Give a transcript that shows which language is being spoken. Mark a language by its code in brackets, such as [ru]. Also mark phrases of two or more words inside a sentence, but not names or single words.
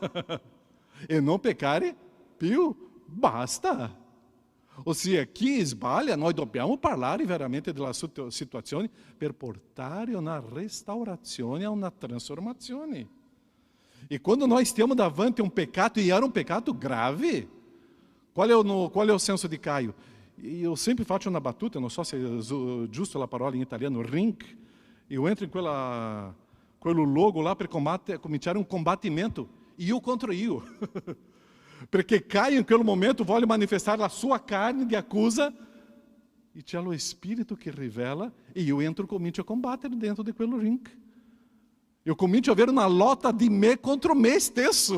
[it] E non peccare più, basta. Ossia, chi sbaglia, noi dobbiamo parlare veramente della situazione per portare una restaurazione, a una trasformazione. E quando noi stiamo davanti a un peccato, e era um peccato grave, [pt] qual é o senso di Caio? [it] Eu sempre faccio una battuta, non so se è giusto la parola in italiano, ring. [pt] Eu entro em quello logo lá para começar um combatimento, [it] io contro io. Perché Caio in quel momento vuole manifestar la sua carne che accusa e c'è lo Spirito che rivela e io entro e comincio a combattere dentro di quello ring. Io comincio a avere una lotta di me contro me stesso.